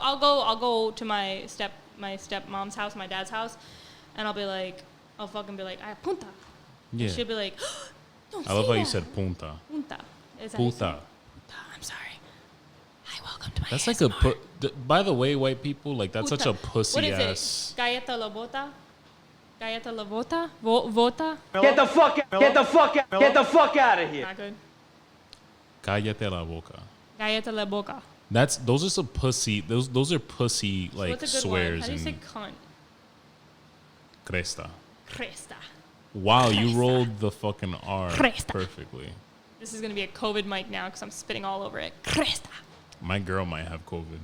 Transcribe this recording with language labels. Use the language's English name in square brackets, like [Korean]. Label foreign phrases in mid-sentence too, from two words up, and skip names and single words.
[English] I'll go to my stepmom's house, my dad's house, and I'll fucking be like, "Ay, punta." Yeah. And she'll be like, "Don't I love say how you that." said punta. Punta. Is that how you say Puta. it? Punta. I'm sorry. Hi, welcome to my That's like a ASMR. by the way, white people, like that's such a Puta. pussy What is ass. it? [Spanish] Galleta la bota? Galleta la bota? Vota? [English] Get the fuck out of here. Not good. [Spanish] Cállate la boca. Galleta la boca. [English] Those are some pussy. Those are pussy like What's a good swears one? How do you say and cunt? cresta. Cresta. Wow, you Cresta. rolled the fucking R Cresta. perfectly. This is gonna be a COVID mic now because I'm spitting all over it. Cresta. My girl might have COVID.